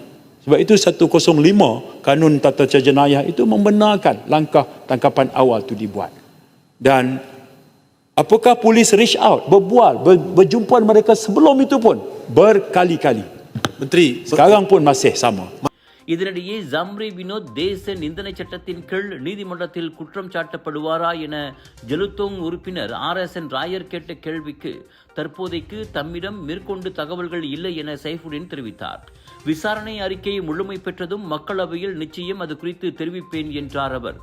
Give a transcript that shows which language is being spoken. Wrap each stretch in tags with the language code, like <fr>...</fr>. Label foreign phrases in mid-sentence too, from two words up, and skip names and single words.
<ms>Sebab itu 105 Kanun Tata Cara Jenayah itu membenarkan langkah tangkapan awal itu dibuat. Dan apakah polis</ms> <en>reach out,</en> <ms>berbual, berjumpa mereka sebelum itu pun berkali-kali. Menteri, sekarang pun masih sama.</ms> <ta>இதனிடையே ஜம்ரி வினோத் தேச நிந்தனை சட்டத்தின் கீழ் நீதிமன்றத்தில் குற்றம் சாட்டப்படுவாரா என ஜெலுத்தோங் உறுப்பினர் RSN ராயர் கேட்ட கேள்விக்கு தற்போதைக்கு தம்மிடம் மேற்கொண்டு தகவல்கள் இல்லை என சைஃபுடின் தெரிவித்தார். விசாரணை அறிக்கை முழுமை பெற்றதும் மக்களவையில் நிச்சயம் அது குறித்து தெரிவிப்பேன் என்றார் அவர்.</ta>